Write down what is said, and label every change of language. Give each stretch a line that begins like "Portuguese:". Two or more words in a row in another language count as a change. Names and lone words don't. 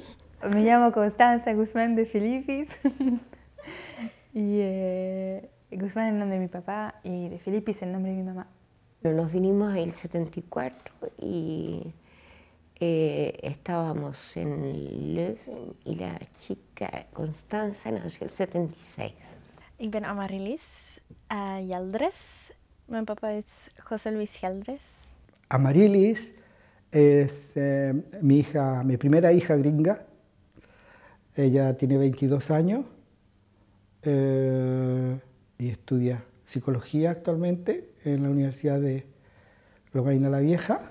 Spanish: Me llamo Constanza Guzmán de Filippis y Guzmán es el nombre de mi papá y de Filippis es el nombre de mi mamá. Nos vinimos en el 74 y estábamos en Leuven y la chica Constanza nació el 76.
Dutch: Ik ben Amarilis Yeldres. Mijn papa is José Luis Yeldres.
Spanish: Amarilis es mi primera hija gringa. Ella tiene 22 años y estudia psicología actualmente en la Universidad de Lovaina la Vieja.